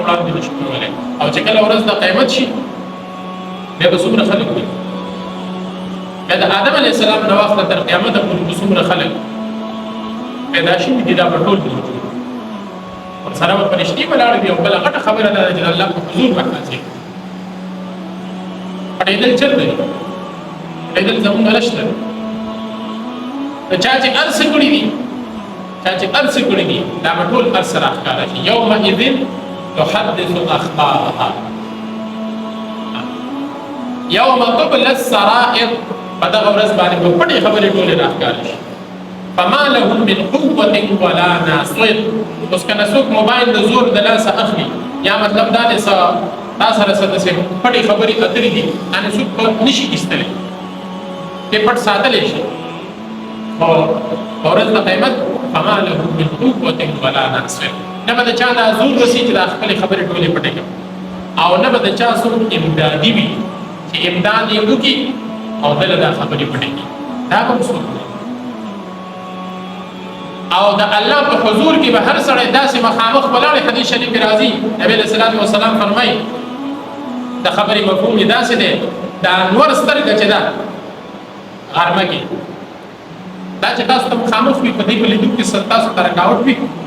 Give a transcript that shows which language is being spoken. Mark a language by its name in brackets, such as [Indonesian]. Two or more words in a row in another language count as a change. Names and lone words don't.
[Pashto] وړاندې نشو کولای او چې کله ورځ د قیامت شي بیا به څومره خلک وي بیا د آدم علیه السلام نه واخله تر قیامته پورې به څومره خلک پیدا شوي دي دا به ټول دي ورسره به فرشتې ولاړې دي او بله غټه خبره ده چې د الله په حضور به حاضر پټېدل چل دی پټېدل زمونږ نشته چا چې هر څه کړي دي دا به ټول هر څه راښکاره شي [Arabic] یومئذ تحدث اخبارها یوم تبل السرائر [Pashto] بدغه ورځ باندې په پټې خبرې ټولې راښکاره شي [Arabic] فما لهم من قوة ولا ناصر [Pashto] اوس کنه څوک موبایل د زور د لاسه اخلي یا مطلب دا دی تا سره څه داسې پټې خبرې اترې دي هغه څوک نشي ایستلی کې پټ ساتلی شي او ورځ د قیامت [Arabic] فما لهم من قوة ولا ناصر [Pashto] نه به د چا دا زور رسي چې دا خپلې خبرې ټولې پټې کړي او نه به د چا څوک امدادي وي چې امداد یې وکړي او دله دا خبرې پټې کړي دا به څوک او د الله په حضور کې به هر سړی داسې مخامخ ولاړ حدیث شریف کې راځي نبی [Arabic] علیه الصلاة والسلام [Pashto] فرمایي د خبرې مفهوم یې داسې دی د انور سترګه چې ده غرمه کې دا چې تاسو ته مخامخ وي په دې په لیدو کې تاسو ته رکاوټ وي